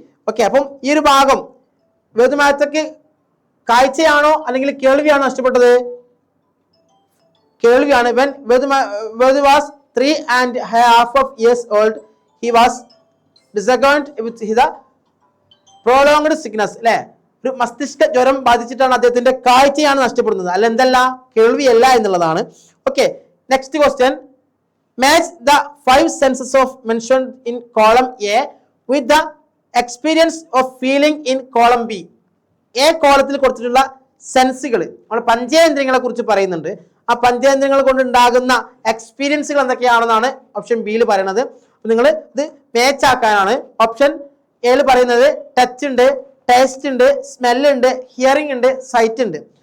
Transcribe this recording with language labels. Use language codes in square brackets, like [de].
[ml] Okay, അപ്പം ഈ ഒരു ഭാഗം വേദ് മെഹ്ത്തക്ക് കാഴ്ചയാണോ അല്ലെങ്കിൽ കേൾവിയാണോ നഷ്ടപ്പെട്ടത്? കേൾവിയാണ്. [en] When Ved was 3.5 years old, he was diagnosed with the prolonged sickness. [ml] അല്ലെ, ഒരു മസ്തിഷ്ക ജ്വരം ബാധിച്ചിട്ടാണ് അദ്ദേഹത്തിന്റെ കാഴ്ചയാണ് നഷ്ടപ്പെടുന്നത്, അല്ല എന്തല്ല, കേൾവിയല്ല എന്നുള്ളതാണ്. [en] Okay, next question. Match the 5 senses of mentioned in column A with the experience of feeling in column B. [ml] A കോളത്തിൽ കൊടുത്തിട്ടുള്ള സെൻസുകൾ, നമ്മൾ പഞ്ചേന്ദ്രിയങ്ങളെ കുറിച്ച് പറയുന്നുണ്ട്. ആ പഞ്ചേന്ദ്രിയങ്ങൾ കൊണ്ട് ഉണ്ടാകുന്ന എക്സ്പീരിയൻസുകൾ എന്തൊക്കെയാണെന്നാണ് ഓപ്ഷൻ ബിയിൽ പറയുന്നത്. നിങ്ങൾ ഇത് മാച്ച് ആക്കാനാണ്. ഓപ്ഷൻ എയിൽ പറയുന്നത് ടച്ച് ഉണ്ട്, ടേസ്റ്റ് ഉണ്ട്, സ്മെല്ല് ഉണ്ട്, ഹിയറിംഗ് ഉണ്ട്, സൈറ്റ് ഉണ്ട്.